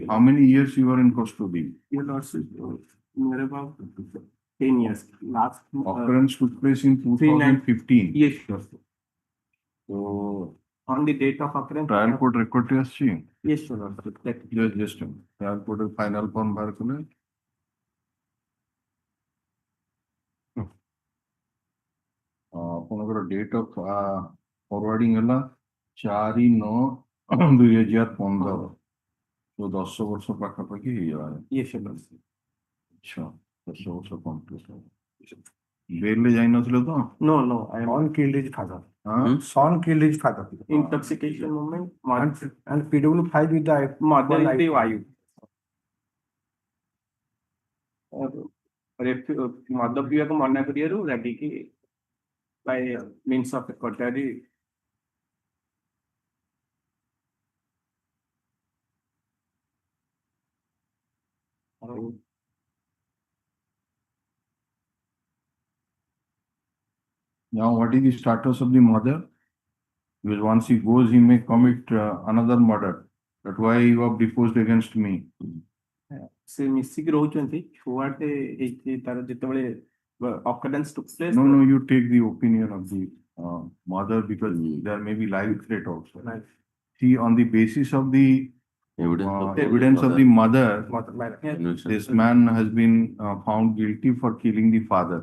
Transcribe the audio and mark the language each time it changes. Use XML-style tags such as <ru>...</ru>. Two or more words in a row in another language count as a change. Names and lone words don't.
<en>How many years you were in custody? Your lordship, near about 10 years. Last Occurrence took place in 2015. Yes, sure. So On the date of occurrence. trial court record আসছে? Yes, sure, lordship. Just trial court final form</en> <or>ବାର କରେ ଆପଣଙ୍କର</or> <en>date of forwarding</en> <or>ହେଲା 4/9/2015 ତ 10 ବର୍ଷ ପାଖାପାଖି ହେଇଗଲାଣି।</or> <en>Yes, sure, lordship.</en> <or>ଆଚ୍ଛା 10 ବର୍ଷ କମ୍ପ୍ଲିଟ୍ ହେବ। ବେଲରେ ଯାଇନଥିଲ ତ?</or> <en>No, I am on killed his father. Son killed his father. Intoxication moment. And PW5 with the mother is the wife.</en> <or>ମଦ ପିଇବାକୁ ମନା କରିବାରୁ ରାଗିକି</or> <en>by means of cutlery Now, what is the status of the mother? Because once he goes, he may commit another murder. That's why you have deposed against me.</en> <or>ସେ ମିଶିକି ରହୁଛନ୍ତି ଛୁଆଟେ ହେଇଛି ତାର ଯେତେବେଳେ</or> <en>occurrence took place. No, you take the opinion of the mother because there may be life threat also. Right. See, on the basis of the evidence of the mother, this man has been found guilty for killing the father.</en>